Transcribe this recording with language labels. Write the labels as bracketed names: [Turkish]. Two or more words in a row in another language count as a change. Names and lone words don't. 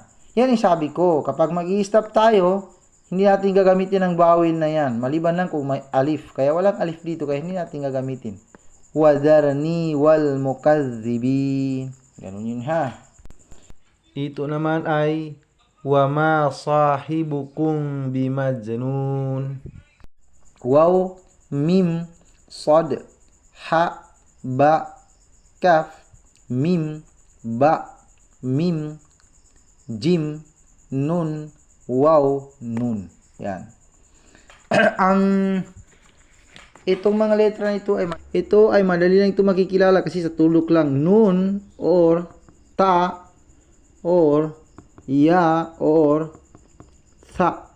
[Filipino] Yan yung sabi ko, kapag mag-i-stop tayo, hindi natin gagamitin ang vowel na yan. Maliban lang kung may alif. Kaya walang alif dito, kaya hindi natin gagamitin. [Arabic] وذرني والمكذبين. [Filipino] Ganun yun ha. Ito naman ay [Arabic] وما صاحبكم بمجنون. واو ميم صاد حاء باء كاف ميم باء ميم جيم, نون واو نون. [Filipino] Yan. Ang Itong mga letra na ito ay madali lang ito makikilala kasi sa tulok lang. [Arabic] Nun or ta or ya or tha.